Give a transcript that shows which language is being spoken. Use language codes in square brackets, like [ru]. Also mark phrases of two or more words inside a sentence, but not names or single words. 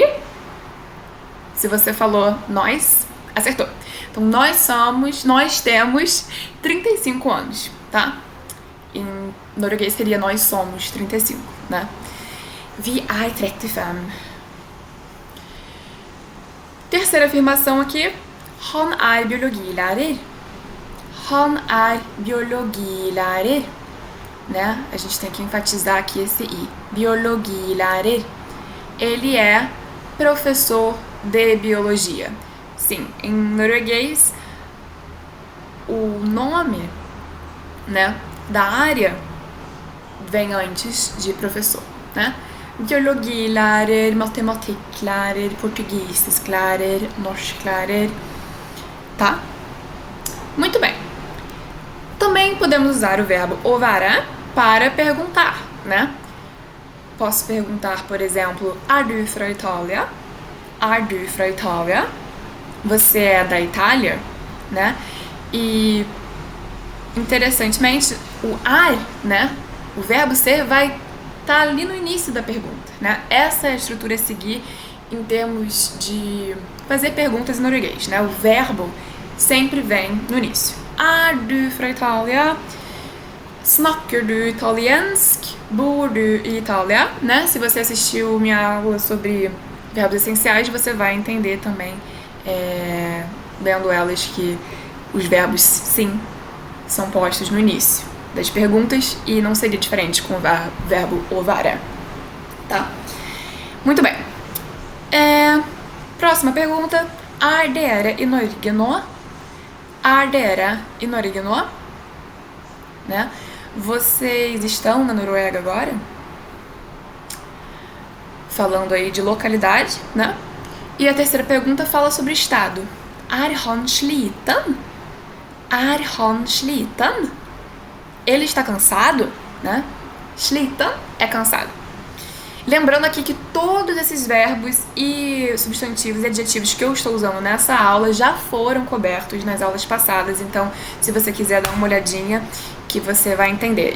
[pt] Se você falou nós, acertou. Então, nós temos 35 anos, tá? Em norueguês seria nós somos 35, né? [no] Vi er 35. [pt] Terceira afirmação aqui. [no] Han er biologilærer. Han er biologilærer. [pt] Né? A gente tem que enfatizar aqui esse i. Biologilærer. Ele é professor de biologia. Sim, em norueguês, o nome, né, da área vem antes de professor, né? [no] Biologilærer, matematikklærer, portugiesklærer, norsklærer, [pt] tá? Muito bem. Também podemos usar o verbo [no] å være [pt] para perguntar, né? Posso perguntar, por exemplo, [no] er du fra Italia? Er du fra Italia? [pt] Você é da Itália, né? E interessantemente, o ar, né? O verbo ser vai estar ali no início da pergunta, né? Essa é a estrutura a seguir em termos de fazer perguntas em norueguês, né? O verbo sempre vem no início. [no] Er du fra Italia? Snakker du italiensk? Bor du i Itália? Né? [pt] Se você assistiu minha aula sobre verbos essenciais, você vai entender também lendo elas que os verbos sim são postos no início das perguntas e não seria diferente com o verbo [no] å være. [pt] tá? Muito bem. Próxima pergunta. [no] Er dere i Norge nå? Er dere i Norge nå? [pt] Né? Vocês estão na Noruega agora? Falando aí de localidade, né? E a terceira pergunta fala sobre estado. [no] Er han sliten? Er han sliten? [pt] Ele está cansado, né? Sliten é cansado. Lembrando aqui que todos esses verbos e substantivos e adjetivos que eu estou usando nessa aula já foram cobertos nas aulas passadas, então se você quiser dar uma olhadinha que você vai entender.